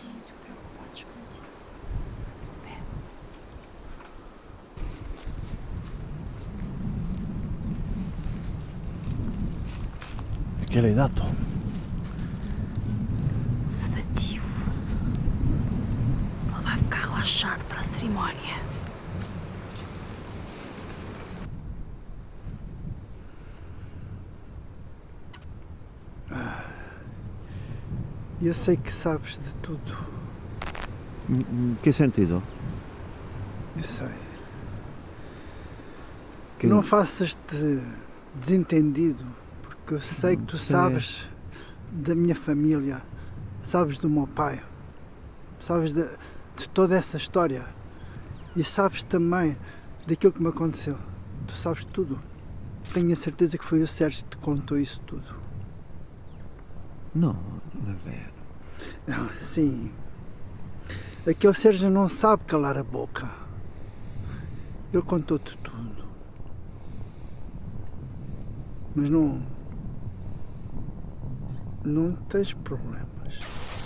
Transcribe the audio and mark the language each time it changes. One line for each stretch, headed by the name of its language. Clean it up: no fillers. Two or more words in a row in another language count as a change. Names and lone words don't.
Portuguese: Muito preocupados contigo.
Italian: Che l'hai dato?
Portuguese: Sedativo. Ele vai ficar relaxado para a cerimónia. Eu sei que sabes de tudo.
Italian: In che sentido?
Portuguese: Eu sei. Que Não faças-te desentendido, porque eu sei que tu sei. sabes da minha família, sabes do meu pai, sabes de toda essa história e sabes também daquilo que me aconteceu. Tu sabes tudo. Tenho a certeza que foi o Sérgio que te contou isso tudo.
Italian: No, non è vero.
Portuguese: Não, sim. Aquele Sérgio não sabe calar a boca. Ele contou-te tudo. Mas não tens problemas.